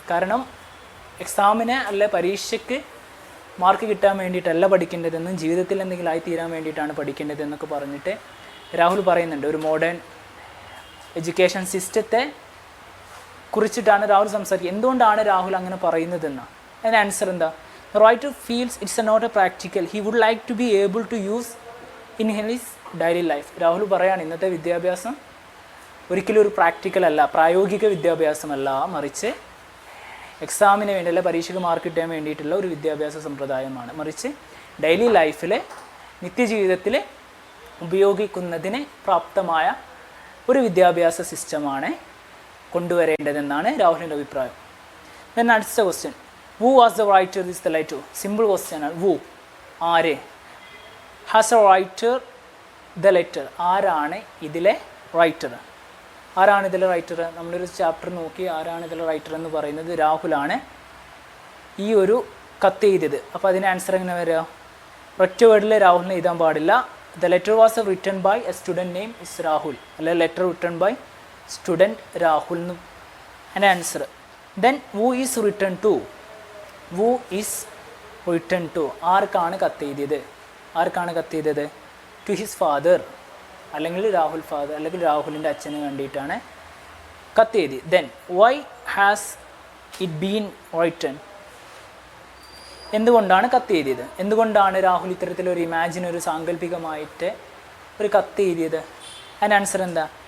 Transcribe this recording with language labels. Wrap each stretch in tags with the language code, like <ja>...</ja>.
<ml>കാരണം എക്സാമിന് അല്ലെ പരീക്ഷയ്ക്ക് മാർക്ക് കിട്ടാൻ വേണ്ടിയിട്ടല്ല പഠിക്കേണ്ടതെന്നും ജീവിതത്തിൽ എന്തെങ്കിലും ആയിത്തീരാൻ വേണ്ടിയിട്ടാണ് പഠിക്കേണ്ടതെന്നൊക്കെ പറഞ്ഞിട്ട് രാഹുൽ പറയുന്നുണ്ട്. ഒരു മോഡേൺ എഡ്യൂക്കേഷൻ സിസ്റ്റത്തെ കുറിച്ചിട്ടാണ് രാഹുൽ സംസാരിക്കുക. എന്തുകൊണ്ടാണ് രാഹുൽ അങ്ങനെ പറയുന്നതെന്ന്? അതിന് ആൻസർ എന്താ?</ml> <en>The writer feels it's not a practical. He would like to be able to use in his daily life.</en> <ml>Rahul പറയാണ് ഇന്നത്തെ വിദ്യാഭ്യാസം ഒരിക്കലും ഒരു പ്രാക്ടിക്കൽ അല്ല, പ്രായോഗിക വിദ്യാഭ്യാസമല്ല, മറിച്ച് എക്സാമിന് വേണ്ടി അല്ല പരീക്ഷയ്ക്ക് മാർക്ക് കിട്ടാൻ വേണ്ടിയിട്ടുള്ള ഒരു വിദ്യാഭ്യാസ സമ്പ്രദായമാണ്. മറിച്ച് ഡെയിലി ലൈഫിൽ നിത്യജീവിതത്തിൽ ഉപയോഗിക്കുന്നതിന് പ്രാപ്തമായ ഒരു വിദ്യാഭ്യാസ സിസ്റ്റമാണ് കൊണ്ടുവരേണ്ടതെന്നാണ് രാഹുലിൻ്റെ അഭിപ്രായം.</ml> <en>Then</en> <ml>അടുത്ത question,</ml> <en>who was the writer is the letter?</en> <ml>Simple question ആണ്.</ml> <en>who</en> <ml>ആര്,</ml> <en>has a writer the letter</en> <ml>ആരാണ് ഇതിലെ റൈറ്റർ? ആരാണ് ഇതിലെ റൈറ്റർ? നമ്മളൊരു ചാപ്റ്റർ നോക്കി ആരാണ് ഇതിലെ റൈറ്റർ എന്ന് പറയുന്നത് രാഹുലാണ് ഈ ഒരു കത്ത് എഴുതിയത്. അപ്പോൾ അതിന് ആൻസർ എങ്ങനെ വരിക? ഒറ്റ വേർഡിൽ രാഹുലിനെ എഴുതാൻ പാടില്ല.</ml> <en>the letter was written by a student name is Rahul, അല്ലെ letter written by student Rahul</en> <ml>എന്നും അതിൻ്റെ answer.</ml> <en>Then who is written to? who is written to</en> <ml>ആർക്കാണ് കത്തെഴുതിയത്? ആർക്കാണ് കത്തെഴുതിയത്?</ml> <en>to his father,</en> <ml>അല്ലെങ്കിൽ രാഹുൽ ഫാദർ, അല്ലെങ്കിൽ രാഹുലിൻ്റെ അച്ഛന് വേണ്ടിയിട്ടാണ് കത്തെഴുതി.</ml> <en>Then why has it been written?</en> <ml>എന്തുകൊണ്ടാണ് കത്തെഴുതിയത്? എന്തുകൊണ്ടാണ് രാഹുൽ ഇത്തരത്തിലൊരു ഒരു സാങ്കല്പികമായിട്ട് ഒരു കത്തെഴുതിയത്? അതിൻ്റെ ആൻസർ എന്താ?</ml>